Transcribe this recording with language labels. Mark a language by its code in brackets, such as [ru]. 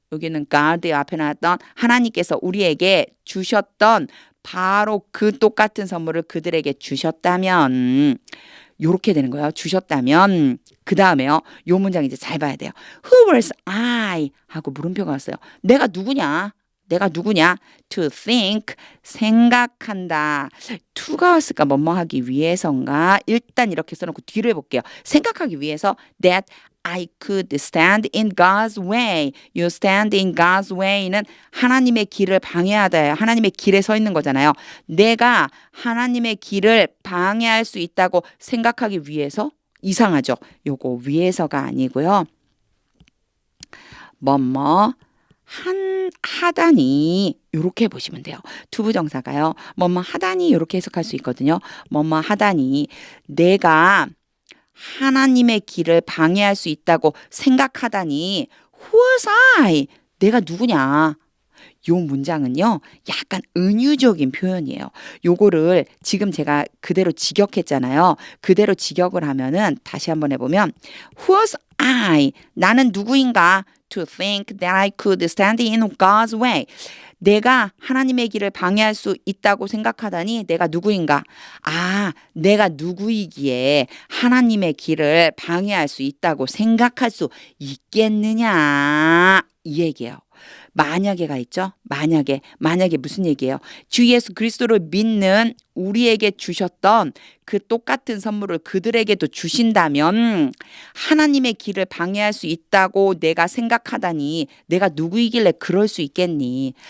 [ko] 여기는 God 앞에 나왔던 하나님께서 우리에게 주셨던 바로 그 똑같은 선물을 그들에게 주셨다면 이렇게 되는 거예요. 주셨다면 그 다음에요. 요 문장 이제 잘 봐야 돼요. [en] Who was I? [ko] 하고 물음표가 왔어요. 내가 누구냐? 내가 누구냐? [en] To think, [ko] 생각한다. to가 왔을까? 뭐뭐 하기 위해서인가? 일단 이렇게 써놓고 뒤로 해볼게요. 생각하기 위해서 [en] that I could stand in God's way. You stand in God's way는 [ko] 하나님의 길을 방해하다. 하나님의 길에 서 있는 거잖아요. 내가 하나님의 길을 방해할 수 있다고 생각하기 위해서 이상하죠. 요거 위해서가 아니고요. 뭐뭐 하다니 이렇게 보시면 돼요. 투부정사가요. 뭐뭐 하다니 이렇게 해석할 수 있거든요. 뭐뭐 하다니 내가 하나님의 길을 방해할 수 있다고 생각하다니 [en] Who was I? [ko] 내가 누구냐? 요 문장은요. 약간 은유적인 표현이에요. 요거를 지금 제가 그대로 직역했잖아요. 그대로 직역을 하면은 다시 한번 해보면 [en] Who was I? [ko] 나는 누구인가? [en] To think that I could stand in God's way. [ko] 내가 하나님의 길을 방해할 수 있다고 생각하다니 내가 누구인가? 내가 누구이기에 하나님의 길을 방해할 수 있다고 생각할 수 있겠느냐? 이 얘기예요. 만약에가 있죠? 만약에 무슨 얘기예요? 주 예수 그리스도를 믿는 우리에게 주셨던 그 똑같은 선물을 그들에게도 주신다면 하나님의 길을 방해할 수 있다고 내가 생각하다니 내가 누구이길래 그럴 수 있겠니?